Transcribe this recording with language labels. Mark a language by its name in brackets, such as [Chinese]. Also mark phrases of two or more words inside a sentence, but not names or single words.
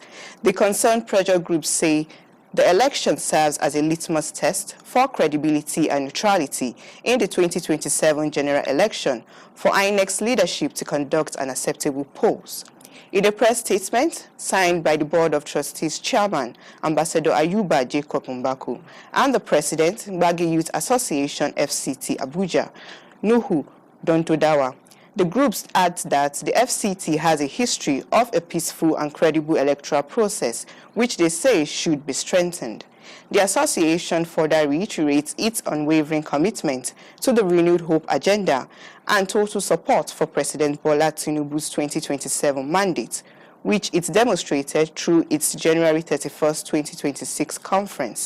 [English] The concerned pressure groups say the election serves as a litmus test for credibility and neutrality in the 2027 general election for INEC's leadership to conduct an acceptable polls. In a press statement signed by the Board of Trustees Chairman, Ambassador Ayuba Jacob Mbako, and the President, Gbagi Youth Association FCT Abuja, Nuhu Dontodawa, the groups add that the FCT has a history of a peaceful and credible electoral process, which they say should be strengthened. The association further reiterates its unwavering commitment to the renewed hope agenda and total support for President Bola Tinubu's 2027 mandate, which it demonstrated through its January 31st, 2026 conference.